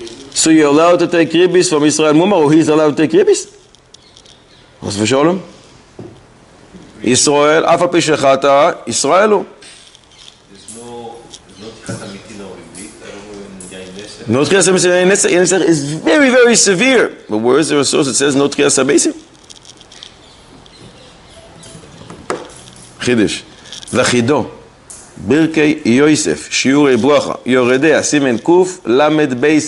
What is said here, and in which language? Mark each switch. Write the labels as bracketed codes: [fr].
[en] So you're allowed to take ribis from Israel Mumar, or he's allowed to take ribis? [he] חס ושלום. ישראל, אף על פי שחטא, ישראל הוא. [en] No tchias ha-besim is very, very severe. But where is there a source that says no tchias ha-besim? Chidish. V'chido. Birkei Yosef. Shiurei bracha. Yoredea. Simen Kuf. Lamed Beis.